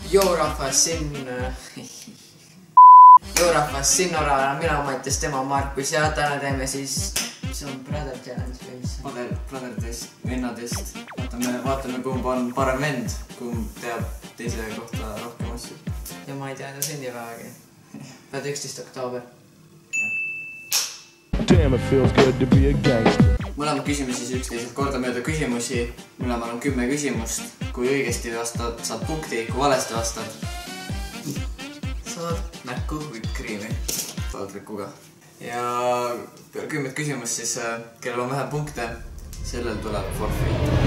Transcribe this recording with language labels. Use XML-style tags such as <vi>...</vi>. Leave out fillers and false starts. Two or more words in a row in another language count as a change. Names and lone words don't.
<et>Joorahvas siin Norra, mina Mattias, tema Markus ja täna teeme siis, mis on Brother Challenge või mis? Brotherdest, vennadest. Vaatame kumb on parem vend, kumb teab teise kohta rohkem asju. Ja ma ei tea enda sünnipäevagi. Pead 11. oktoober.</et> <en>Damn, it feels good to be a gangster.</en> <et>Mõlemad küsime siis üksteiselt kordamööda küsimusi. Mõlemal on 10 küsimust. Kui õigesti vastad, saad punkti. Kui valesti vastad, saad näkku</et> <en>whipped-cream'i.</en> <et>Saad rikuga. Ja peale 10 küsimust siis, kellel on vähem punkte, sellel tuleb forfeit.</et>